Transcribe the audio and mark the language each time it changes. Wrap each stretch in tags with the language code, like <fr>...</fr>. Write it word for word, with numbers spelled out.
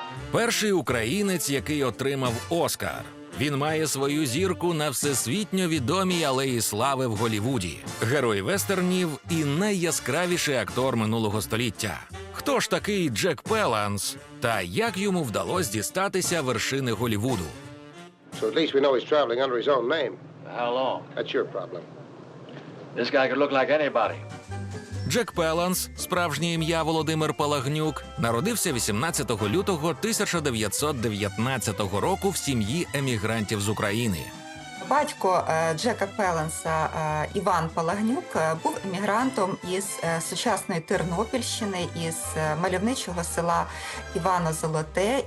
<uk>Перший українець, який отримав Оскар. Він має свою зірку на всесвітньо відомій алеї слави в Голлівуді. Герой вестернів і найяскравіший актор минулого століття. Хто ж такий Джек Пеланс? Та як йому вдалося дістатися вершини Голлівуду?</uk> <en>So at least we know he's traveling under his own name. How long? That's your problem. This guy could look like anybody.</en> <uk>Джек Пеланс, справжнє ім'я Володимир Палагнюк, народився вісімнадцятого лютого тисяча дев'ятсот дев'ятнадцятого року в сім'ї емігрантів з України. Батько Джека Пеланса, Іван Палагнюк, був емігрантом із сучасної Тернопільщини, із мальовничого села Івано-Золоте.</uk>